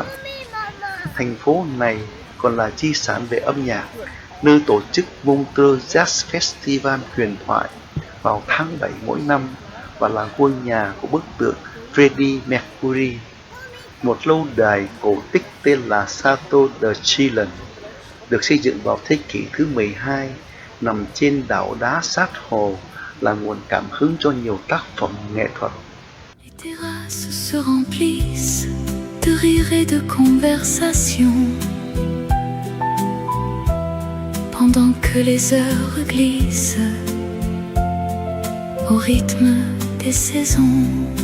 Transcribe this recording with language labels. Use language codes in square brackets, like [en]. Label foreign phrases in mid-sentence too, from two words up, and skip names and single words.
[vi] Thành phố này còn là di sản về âm nhạc, nơi tổ chức Montreux Jazz Festival huyền thoại vào tháng 7 mỗi năm và là ngôi nhà của bức tượng Freddie Mercury. Một lâu đài cổ tích tên là Château de Chillon được xây dựng vào thế kỷ thứ 12, nằm trên đảo đá sát hồ, là nguồn cảm hứng cho nhiều tác phẩm nghệ thuật. [fr] Les terrasses se remplissent de rires et de conversations pendant que les heures glissent au rythme des saisons.